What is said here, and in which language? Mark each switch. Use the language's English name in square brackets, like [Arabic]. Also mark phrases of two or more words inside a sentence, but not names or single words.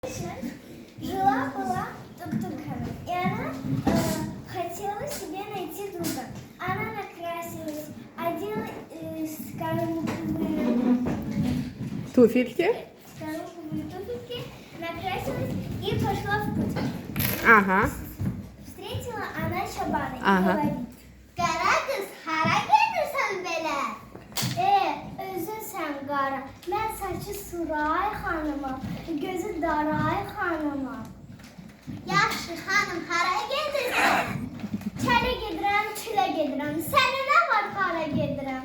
[Russian] Жила-была Тук-Тук-Хана, и она хотела себе найти друга. Она накрасилась, одела Туфельки. скорлуповые туфельки, накрасилась и пошла в путь. Ага. Встретила она Şaban'ı и Ага. говорит: [Azerbaijani] "Qara qız, hara gedirsən belə? Özün sən qara, mən saçı Suray xanımam, gözü Daray xanımam. Yaxşı xanım, hara gedirsən? Çələ gedirəm, çilə gedirəm. Sənə nə var, hara gedirəm?